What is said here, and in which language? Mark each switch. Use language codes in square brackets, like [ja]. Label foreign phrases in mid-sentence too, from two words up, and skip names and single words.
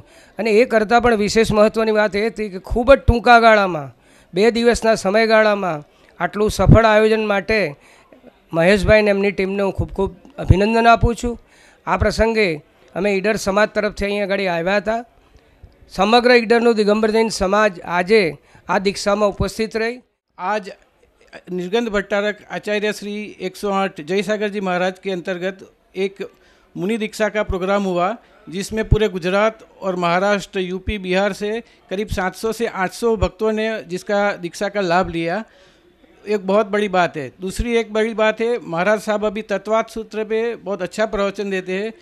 [gu] અને એ કરતાં પણ વિશેષ મહત્ત્વની વાત એ હતી કે ખૂબ જ ટૂંકા ગાળામાં 2 દિવસના સમયગાળામાં આટલું સફળ આયોજન માટે મહેશભાઈને એમની ટીમને હું ખૂબ ખૂબ અભિનંદન આપું છું। આ પ્રસંગે અમે ઈડર સમાજ તરફથી અહીં આગળ આવ્યા હતા। સમગ્ર ઈડરનું દિગંબર જૈન સમાજ આજે આ દીક્ષામાં ઉપસ્થિત રહી। [hi] आज निर्गंध भट्टारक आचार्य श्री 108 जयसागर जी महाराज के अंतर्गत एक मुनि दीक्षा का प्रोग्राम हुआ, जिसमें पूरे गुजरात और महाराष्ट्र, यूपी, बिहार से करीब 700 से 800 भक्तों ने जिसका दीक्षा का लाभ लिया। एक बहुत बड़ी बात है। दूसरी एक बड़ी बात है, महाराज साहब अभी तत्वाद सूत्र पे बहुत अच्छा प्रवचन देते हैं।